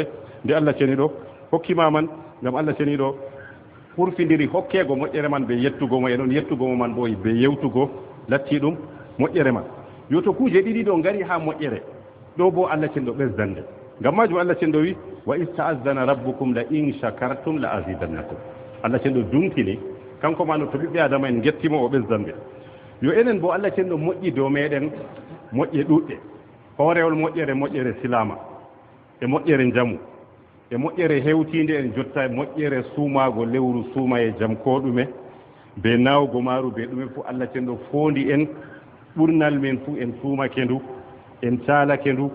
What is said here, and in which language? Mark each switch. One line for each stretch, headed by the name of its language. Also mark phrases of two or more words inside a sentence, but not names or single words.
Fula: nde Allah ceniɗo hokkima man ngam Allah ceniɗo hurfidiri hokkego moƴƴere man ɓe yettugomo e noon yettugomo man ɓo ɓe yewtugo latti ɗum moƴƴere man yo to kuuje ɗiɗi ɗo ngari ha moƴƴere ɗo bo Allah cenɗo ɓesdande ngam majum Allah cenɗo wi
Arabic: وإذ تأذن ربكم لئن شكرتم لأزيدنكم
Fula: Allah cenɗo dunkini kanko ma no to ɓiɓɓe adama en gettimo o ɓesdanɓe yo enen bo Allah cenɗo moƴƴi dow meɗen moƴƴe ɗuɗɗe hoorewol moƴƴere silama e moƴƴere jamu e moƴƴere hewtinde en jotta e moƴƴere suumago lewru suuma e jam ko ɗume be nawgo maaru be ɗume fof Allah cenɗo fondi en ɓurnal men fuu en suumake ndu en caalake ndu